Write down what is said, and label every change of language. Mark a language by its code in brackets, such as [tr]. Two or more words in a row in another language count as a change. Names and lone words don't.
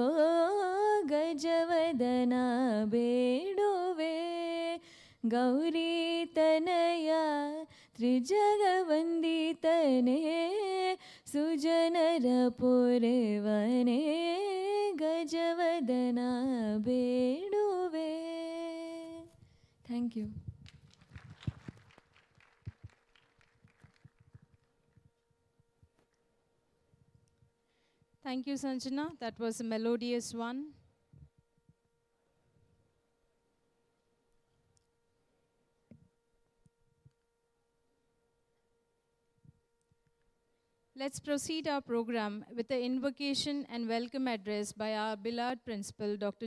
[kn] ಗಜವದನ ಬೇಡುವೆ ಗೌರಿ ತನಯ ತ್ರಿಜಗವಂದಿತನೇ ಸುಜನರ ಪೊರೆವನೇ ಗಜವದನ ಬೇಡುವೆ. [en] thank you. Thank you, Sanjana. That was a melodious one. Let's proceed our program with the invocation and welcome address by our beloved principal, Dr.